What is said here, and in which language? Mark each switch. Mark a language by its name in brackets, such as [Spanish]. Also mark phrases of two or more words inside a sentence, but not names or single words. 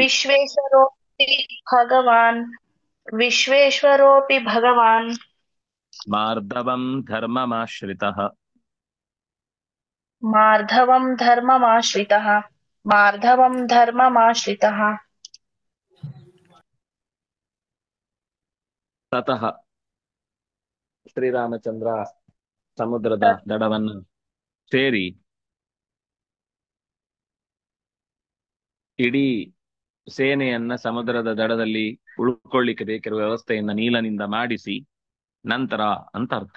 [Sanskrit] विश्वेश्वरोऽपि भगवान् विश्वेश्वरोऽपि भगवान् ಮಾರ್ದವಂ ಧರ್ಮಮಾಶ್ರಿತಃ मार्धवं धर्ममाश्रितः मार्धवं धर्ममाश्रितः [Kannada] ತತಃ ಶ್ರೀರಾಮಚಂದ್ರ ಸಮುದ್ರದ ದಡವನ್ನು ಸೇರಿ ಇಡೀ ಸೇನೆಯನ್ನ ಸಮುದ್ರದ ದಡದಲ್ಲಿ ಉಳ್ಕೊಳ್ಳಿಕ್ಕೆ ಬೇಕಿರುವ ವ್ಯವಸ್ಥೆಯನ್ನ ನೀಲನಿಂದ ಮಾಡಿಸಿ ನಂತರ ಅಂತ ಅರ್ಥ.